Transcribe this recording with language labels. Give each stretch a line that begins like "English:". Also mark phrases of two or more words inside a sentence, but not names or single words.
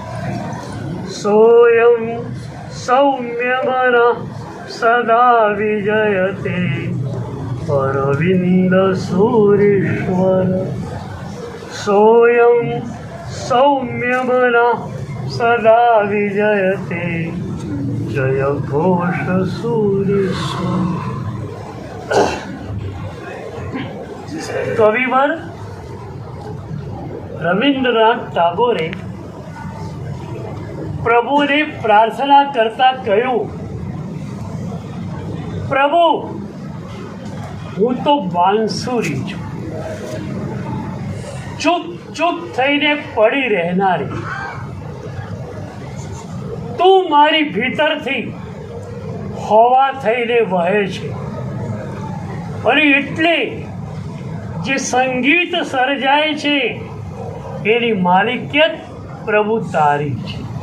Sanskrit: सोऽयं सौम्यमनः सदा विजयते अरविन्दसूरीश्वर सोऽयं सौम्यमनः सदा विजयते जय घोषसूरीश्वर।
Gujarati: કવિવર રવિન્દ્રનાથ ટાગોરે પ્રભુને પ્રાર્થના કરતા કહ્યું, પ્રભુ હું તો બાંસુરી છું, ચૂપ ચૂપ થઈને પડી રહેનારી, તું મારી ભીતરથી હવા થઈને વહે છે અને એટલે જે સંગીત સર્જાય છે એની માલિકિયત પ્રભુ તારી છે।